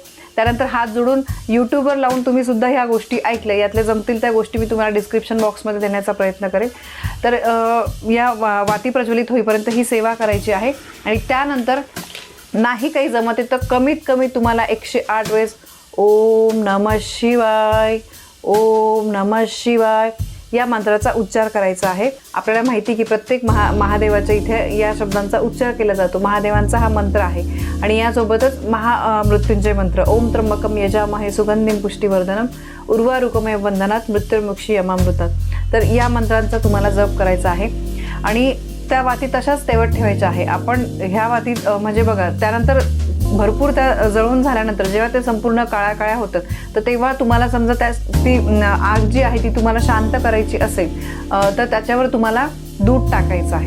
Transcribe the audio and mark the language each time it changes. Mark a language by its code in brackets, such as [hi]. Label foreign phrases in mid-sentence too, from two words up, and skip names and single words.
[mr] त्यानंतर हात जोडून यूट्यूबवर लावून तुम्ही सुद्धा ह्या गोष्टी ऐकल्या, यातल्या जमतील त्या गोष्टी मी तुम्हाला [en] description boxमध्ये [mr] देण्याचा प्रयत्न करेल। तर या वाती प्रज्वलित होईपर्यंत ही सेवा करायची आहे। आणि त्यानंतर नाही काही जमत आहे तर कमीत कमी तुम्हाला 108 वेळेस [sa] ओम नमः शिवाय, ओम नमः शिवाय [mr] या मंत्राचा उच्चार करायचा आहे. आपल्याला माहिती की प्रत्येक महादेवाच्या इथे या शब्दांचा उच्चार केला जातो. महादेवांचा हा मंत्र आहे आणि यासोबतच महामृत्युंजय मंत्र, [sa] ओम त्र्यंबकम यजामहे सुगंधिं पुष्टिवर्धनम उर्वारुकमेव वंदनात मृत्युर्मुक्षी यमामृतात. [mr] तर या मंत्रांचा तुम्हाला जप करायचा आहे आणि त्या वाती तशाच तेवत ठेवायच्या आहे. आपण ह्या वातीत म्हणजे बघा, त्यानंतर भरपूर त्या जळून झाल्यानंतर जेव्हा ते संपूर्ण काळ्या होतात, तर तेव्हा तुम्हाला समजा ती आग जी आहे ती तुम्हाला शांत करायची असेल तर त्याच्यावर तुम्हाला दूध टाकायचं आहे.